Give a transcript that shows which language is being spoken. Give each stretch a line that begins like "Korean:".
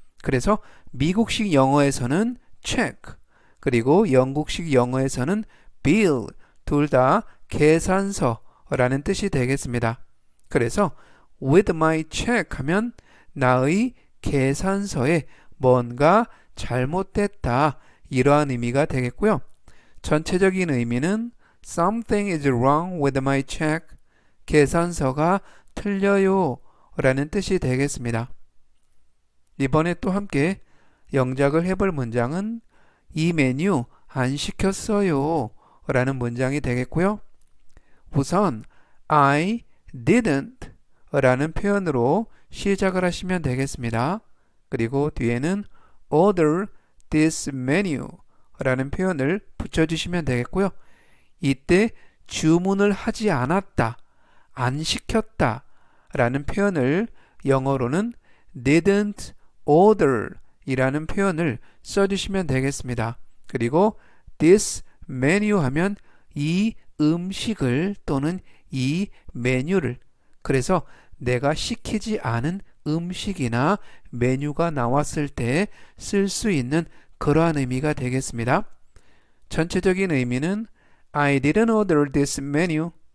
Korean: 그래서 미국식 영어에서는 check, 그리고 영국식 영어에서는 bill, 둘 다 계산서라는 뜻이 되겠습니다. 그래서
English: with my check
Korean: 하면 나의 계산서에 뭔가 잘못됐다 이러한 의미가 되겠고요. 전체적인 의미는
English: something is wrong with my check.
Korean: 계산서가 틀려요 라는 뜻이 되겠습니다. 이번에 또 함께 영작을 해볼 문장은 이 메뉴 안 시켰어요 라는 문장이 되겠고요. 우선
English: I didn't
Korean: 라는 표현으로 시작을 하시면 되겠습니다. 그리고 뒤에는
English: order this menu
Korean: 라는 표현을 붙여주시면 되겠고요. 이때 주문을 하지 않았다, 안 시켰다 라는 표현을 영어로는
English: didn't order
Korean: 이라는 표현을 써주시면 되겠습니다. 그리고
English: this menu
Korean: 하면 이 음식을 또는 이 메뉴를, 그래서 내가 시키지 않은 음식이나 메뉴가 나왔을 때 쓸 수 있는 그러한 의미가 되겠습니다. 전체적인 의미는
English: I didn't order this menu.